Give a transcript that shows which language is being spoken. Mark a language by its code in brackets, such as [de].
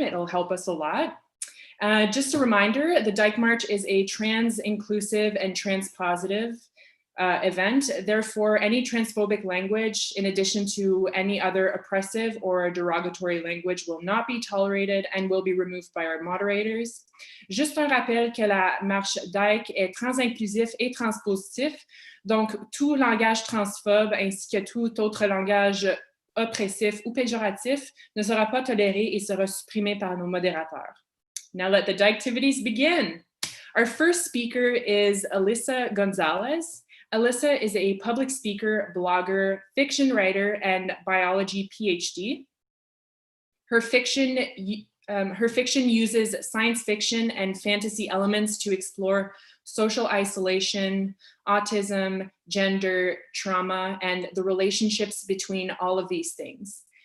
[en] It'll help us a lot. Just a reminder, the Dyke March is a trans-inclusive and trans-positive event. Therefore, any transphobic language, in addition to any other oppressive or derogatory language, will not be tolerated and will be removed by our moderators. [fr] Juste un rappel que la marche Dyke est trans-inclusif et transpositif. Donc, tout langage transphobe ainsi que tout autre langage oppressif ou péjoratif ne sera pas toléré et sera supprimé par nos modérateurs. [en] Now let the Dyketivities begin. Our first speaker is Alyssa Gonzalez. Alyssa is a public speaker, blogger, fiction writer, and biology PhD. Her fiction uses science fiction and fantasy elements to explore social isolation, autism, gender, trauma, and the relationships between all of these things.